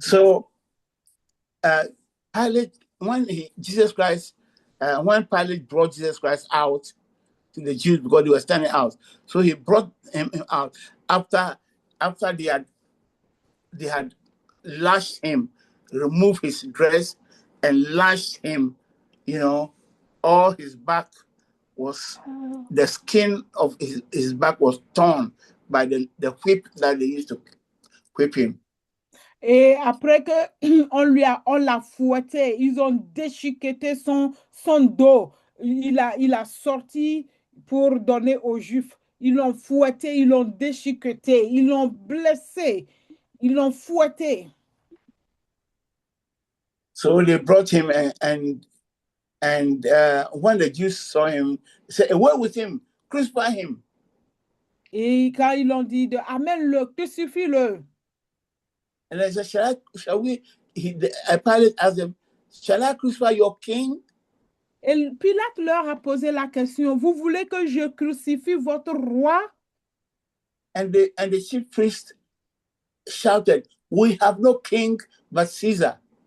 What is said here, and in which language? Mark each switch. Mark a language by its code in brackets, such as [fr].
[en] So, Pilate, when Pilate brought Jesus Christ out to the Jews because they were standing out, so he brought him out after they had lashed him, removed his dress, and lashed him. All his back was, the skin of his back was torn by the whip that they used to whip him. [fr] Et après que on l'a fouetté, ils ont déchiqueté son dos. Il a sorti pour donner aux Juifs. Ils l'ont fouetté, ils l'ont déchiqueté, ils l'ont blessé, ils l'ont fouetté. [en] So they brought him, and when the Jews saw him, they said, "Away with him, crucify him." [fr] Et quand ils l'ont dit, amène-le, crucifie-le. [en] And they said, Pilate asked them, "Shall I crucify your king?" [fr] Et Pilate leur a posé la question: Vous voulez que je crucifie votre roi? [en] And the chief priest shouted, "We have no king but Caesar."